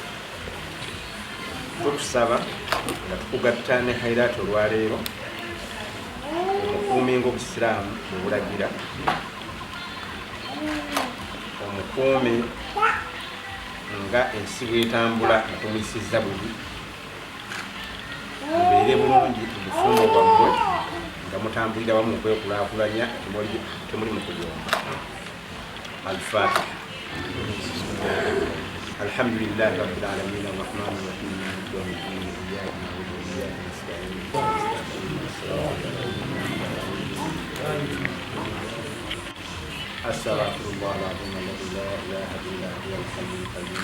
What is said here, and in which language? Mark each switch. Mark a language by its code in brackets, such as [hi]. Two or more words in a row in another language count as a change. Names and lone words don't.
[lg] Tukusaba nga tukugatta ne Khairati olwaleero omukuumi ng'Obusiraamu bwe bulagira, omukuumi nga ensi bw'etambula nga tumuyisizza bubi, mubeere bulungi mu bufumbo bwammwe nga mutambulira wamu okwekulaakulanya temuli mu kuyomba. Al-Fatiha. [ar] الحمد لله رب العالمين الرحمن الرحيم مالك يوم الدين إياك نعبد وإياك نستعين أستغفر الله العظيم الذي لا إله إلا هو الحي القيوم.